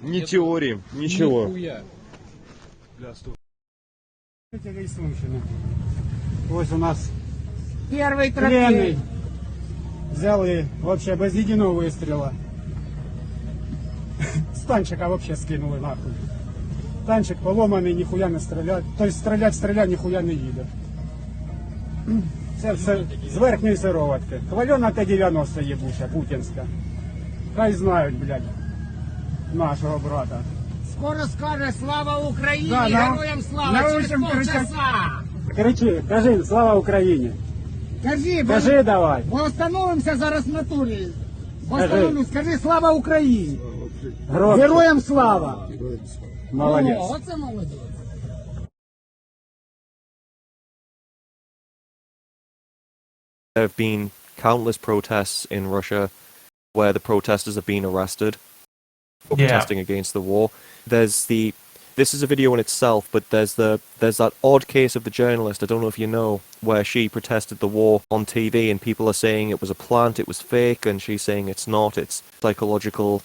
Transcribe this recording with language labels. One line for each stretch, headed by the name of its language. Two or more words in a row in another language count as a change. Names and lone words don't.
Russian: Ни теории, ничего. Нихуя.
Ukrainian: Ось у нас
Russian: Первый пленный. Взял и вообще без единого выстрела. С танчика вообще скинули нахуй.
Ukrainian: Танчик поломаний, нихуя не стріляє. Тобто стрілять, нихуя не їде. Це все з верхньої сироватки. Хвальона Т-90 єбуча, путінська. Хай знають, блядь, нашого брата.
Russian: Скоро скажет «Слава Украине!» Да, Героям слава! Через полчаса!
Ukrainian: Кричи, кажи, слава Україні. Кажи давай. Ми остановимося зараз на турі. Остановимось, скажи «Слава Україні!»
Russian: Громче. Героям слава!
Ukrainian: Молодець. Оце молодець.
English: There have been countless protests in Russia where the protesters have been arrested for protesting against the war. This is a video in itself, but there's that odd case of the journalist, I don't know if you know, where she protested the war on TV and people are saying it was a plant, it was fake, and she's saying it's not, it's psychological.